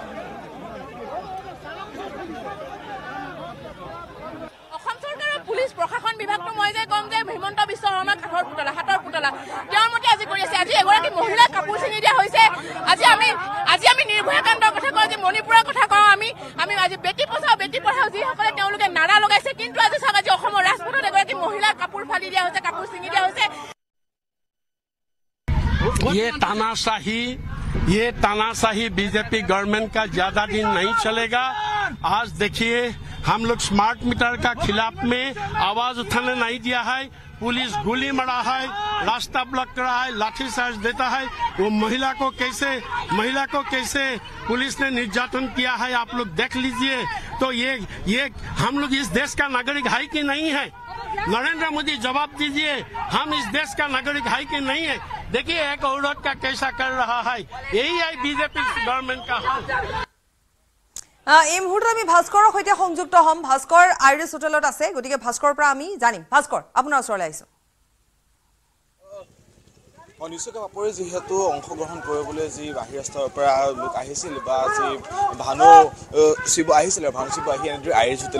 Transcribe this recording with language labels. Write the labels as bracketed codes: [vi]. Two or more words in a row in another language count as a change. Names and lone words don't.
[as] পুলিশ প্ৰশাসন বিভাগটো মই যে কম যে হিমন্ত বিশ্ব শৰ্মা কাঠৰ পুতলা হাতৰ পুতলা তেওঁৰ মতে আজি কৰি আছে আজি এগৰাকী মহিলা কাপোৰ ছিঙি দিয়া হৈছে আজি আমি নিৰ্ভয়া কাণ্ডৰ কথা কওঁ যে মণিপুৰৰ কথা কওঁ আমি আজি [hi] बेटी पढ़ाओ [as] যিসকলে তেওঁলোকে নাৰা লগাইছে কিন্তু আজি চাওক আজি অসমৰ ৰাজপথত এগৰাকী মহিলাৰ কাপোৰ ফালি দিয়া হৈছে কাপোৰ ছিঙি দিয়া হৈছে [hi] ये तानाशाही बीजेपी गवर्नमेंट का ज्यादा दिन नहीं चलेगा। आज देखिए हम लोग [en] smart meter [hi] का खिलाफ में आवाज उठाने नहीं दिया है, पुलिस गोली मारा है, रास्ता ब्लॉक करा है, लाठीचार्ज देता है। वो महिला को कैसे पुलिस ने निर्यातन किया है आप लोग देख लीजिए। तो ये हम लोग इस देश का नागरिक है कि नहीं है? नरेंद्र मोदी जवाब दीजिए, हम इस देश का नागरिक है कि नहीं है? देखिए एक औरत का कैसा कर रहा है, यही है बीजेपी गवर्नमेंट का हाल। [as] এই মুহূৰ্তত আমি ভাস্কৰৰ সৈতে সংযুক্ত হ'ম ভাস্কৰ আইৰিছ হোটেলত আছে গতিকে ভাস্কৰৰ পৰা আমি জানিম ভাস্কৰ আপোনাৰ ওচৰলৈ আহিছো নিশ্চয়কৈ বাপৰি যিহেতু অংশগ্ৰহণ কৰিবলৈ যি বাহিৰৰ স্তৰৰ পৰা লোক আহিছিল বা যি ভানু শিৱ আহিছিল ভানু শিৱ আহি এনেদৰে আইৰিছ হোটেলত